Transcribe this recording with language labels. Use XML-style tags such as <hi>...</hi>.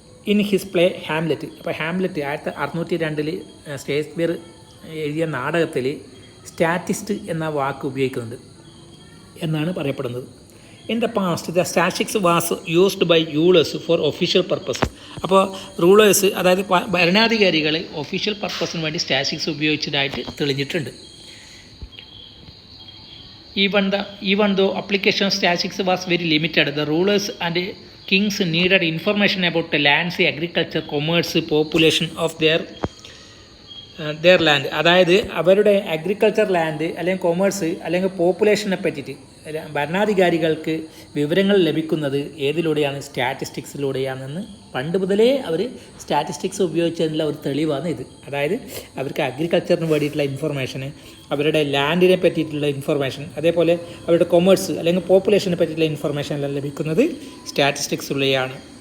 <en>In his play Hamlet.</en> <ml>അപ്പോൾ Hamlet 1602 Shakespeare എഴുതിയ നാടകത്തിൽ സ്റ്റാറ്റിസ്റ്റ് എന്ന വാക്ക് ഉപയോഗിക്കുന്നുണ്ട് എന്നാണ് പറയപ്പെടുന്നത്.</ml> <en>In the past the statistics was used by rulers for official purpose.</en> <ml>അപ്പോൾ റൂളേഴ്സ്, അതായത് ഭരണാധികാരികൾ ഒഫീഷ്യൽ പർപ്പസിന് വേണ്ടി statistics ഉപയോഗിച്ചതായിട്ട് തെളിഞ്ഞിട്ടുണ്ട്.</ml> <en>Even though application of statistics was very limited, the rulers and kings needed information about the lands, agriculture, commerce, population of their land.</en> <ml>അതായത് അവരുടെ agriculture land അല്ലെങ്കിൽ commerce അല്ലെങ്കിൽ പോപ്പുലേഷനെ പറ്റിയിട്ട് ഭരണാധികാരികൾക്ക് വിവരങ്ങൾ ലഭിക്കുന്നത് ഏതിലൂടെയാണ്? സ്റ്റാറ്റിസ്റ്റിക്സിലൂടെയാണെന്ന് പണ്ട് മുതലേ അവർ സ്റ്റാറ്റിസ്റ്റിക്സ് ഉപയോഗിച്ചതിനുള്ള ഒരു തെളിവാണ് ഇത്. അതായത് അവർക്ക് അഗ്രികൾച്ചറിന് വേണ്ടിയിട്ടുള്ള ഇൻഫർമേഷന്, അവരുടെ ലാൻഡിനെ പറ്റിയിട്ടുള്ള ഇൻഫർമേഷൻ, അതേപോലെ അവരുടെ കൊമേഴ്സ് അല്ലെങ്കിൽ പോപ്പുലേഷനെ പറ്റിയിട്ടുള്ള ഇൻഫർമേഷൻ എല്ലാം ലഭിക്കുന്നത് സ്റ്റാറ്റിസ്റ്റിക്സിലൂടെയാണ്.</ml>